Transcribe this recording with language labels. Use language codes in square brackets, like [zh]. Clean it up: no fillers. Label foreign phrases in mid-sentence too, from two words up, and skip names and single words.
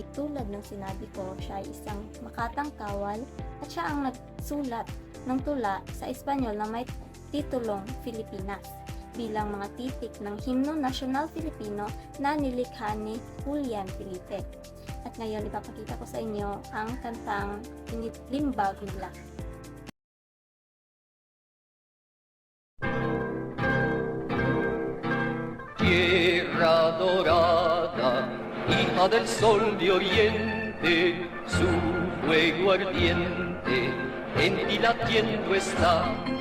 [tl] Tulad ng sinabi ko, siya ay isang Makatang Kawal at siya ang nagsulat ng tula sa Espanyol na may titulong Filipinas bilang mga titik ng Himno Nasyonal Filipino na nilikha ni Julian Felipe. At ngayon ipapakita ko sa inyo ang kantang Limbag nila. [es] Tierra dorada, hija del sol de oriente, su fuego ardiente en ti latiendo está.